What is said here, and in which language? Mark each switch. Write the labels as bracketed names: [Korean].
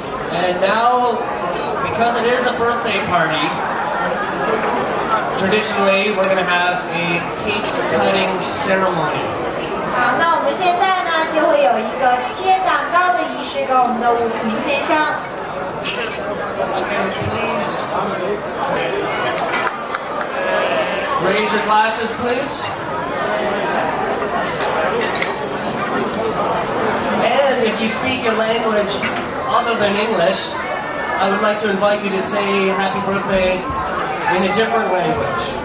[English] And now, because it is a birthday party, traditionally we're going to have a cake cutting ceremony. [Chinese] 好，那我们现在呢就会有一个切蛋糕的仪式，跟我们的伍子明先生。 [English] Okay, please raise your glasses, please. And if you speak a language other than English, I would like to invite you to say happy birthday in a different language.